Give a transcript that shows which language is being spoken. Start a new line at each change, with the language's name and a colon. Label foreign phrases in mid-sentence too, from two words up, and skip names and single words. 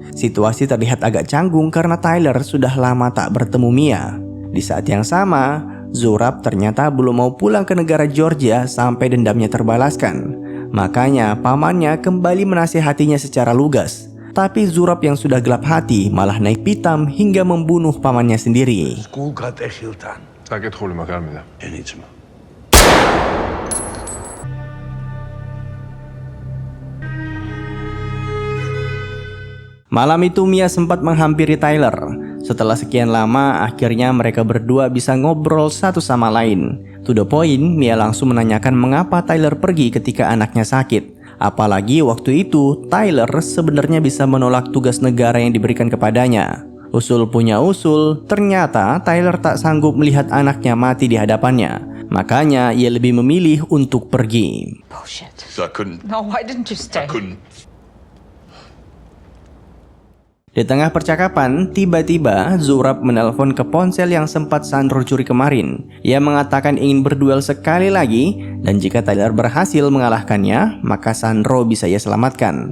Indonesian: Situasi terlihat agak canggung karena Tyler sudah lama tak bertemu Mia. Di saat yang sama, Zurab ternyata belum mau pulang ke negara Georgia sampai dendamnya terbalaskan. Makanya pamannya kembali menasihatinya secara lugas. Tapi Zurab yang sudah gelap hati malah naik pitam hingga membunuh pamannya sendiri.
Swedish: Tack, jag tror du man kan använda.
Indonesian: Malam itu Mia sempat menghampiri Tyler. Setelah sekian lama, akhirnya mereka berdua bisa ngobrol satu sama lain.
English: To the point,
Indonesian: Mia langsung menanyakan mengapa Tyler pergi ketika anaknya sakit. Apalagi waktu itu, Tyler sebenarnya bisa menolak tugas negara yang diberikan kepadanya. Usul punya usul, ternyata Tyler tak sanggup melihat anaknya mati di hadapannya. Makanya ia lebih memilih untuk pergi.
English: Bullshit. So I couldn't. No, why didn't you stay? I couldn't.
Indonesian: Di tengah percakapan, tiba-tiba Zurab menelpon ke ponsel yang sempat Sandro curi kemarin. Ia mengatakan ingin berduel sekali lagi, dan jika Tyler berhasil mengalahkannya, maka Sandro bisa ia selamatkan.